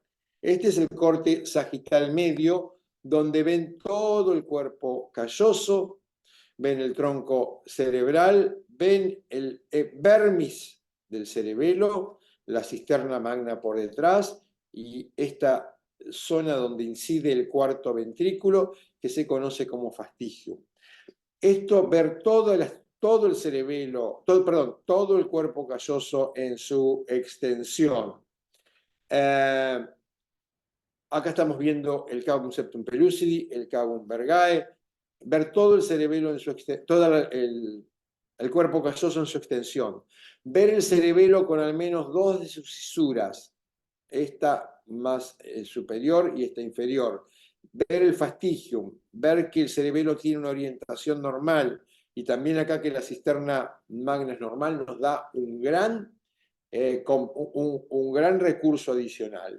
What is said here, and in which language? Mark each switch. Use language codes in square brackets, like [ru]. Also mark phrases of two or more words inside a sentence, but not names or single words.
[es] Este es el corte sagital medio, donde ven todo el cuerpo calloso, ven el tronco cerebral, ven el epidermis del cerebelo, la cisterna magna por detrás y esta zona donde incide el cuarto ventrículo, que se conoce como fastigium. Esto, ver todo el cerebelo, todo el cuerpo calloso en su extensión. Acá estamos viendo el cavum septum pellucidi, el cavum vergae, ver todo el cerebelo en su extensión, todo el cuerpo calloso en su extensión, ver el cerebelo con al menos 2 de sus fisuras, esta más superior y esta inferior, ver el fastigium, ver que el cerebelo tiene una orientación normal y también acá que la cisterna magna es normal, nos da un gran recurso adicional.